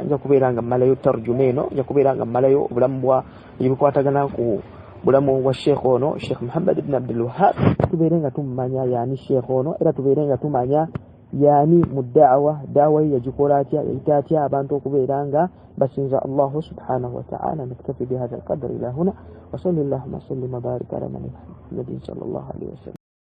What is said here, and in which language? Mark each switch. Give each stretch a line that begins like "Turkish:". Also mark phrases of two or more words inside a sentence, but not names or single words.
Ganda: nja kubeera nga mmalayo tarjuma eno nja kubeera nga mmalayo obulamu bwa ebikwatagana ku bulamu bwa Sheikh ono Sheikh Muhammad ibn Abdul Wahhab tubeere nga tumanya yaani Sheikh ono era tubeere nga tumanya yaani mu da'wa yagikola atya yayita atya abantu okubeera nga basinza
Arabic: الله سبحانه وتعالى نكتفي بهذا القدر إلى هنا وصلى الله وسلم وبارك على نبينا محمد صلى الله عليه وسلم